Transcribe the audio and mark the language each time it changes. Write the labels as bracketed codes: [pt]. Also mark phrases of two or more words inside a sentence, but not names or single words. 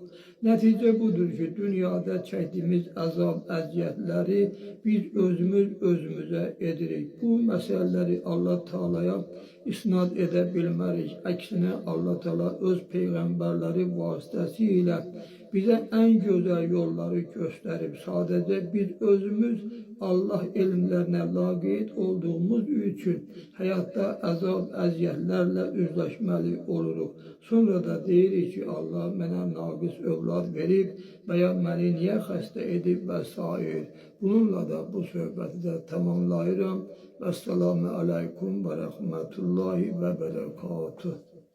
[az] Nəticə budur ki, dünyada çəkdiyimiz əzab, əziyyətləri biz özümüzə edirik. Bu məsələləri Allah Taala'ya isnad edə bilmərik. Əksinə Allah Taala öz peyğəmbərləri vasitəsilə [tr] Bize en güzel yolları gösterip sadece biz özümüz Allah elmlerine laqeyd olduğumuz için hayatta azab, [az] əziyyətlərlə üzləşməli oluruq. Sonra da deyirik ki, Allah mənə naqis övlad verib və ya məni niyə xəstə edib və s. Bununla da bu söhbəti də tamamlayıram. [ar] والسلام عليكم ورحمة الله وبركاته.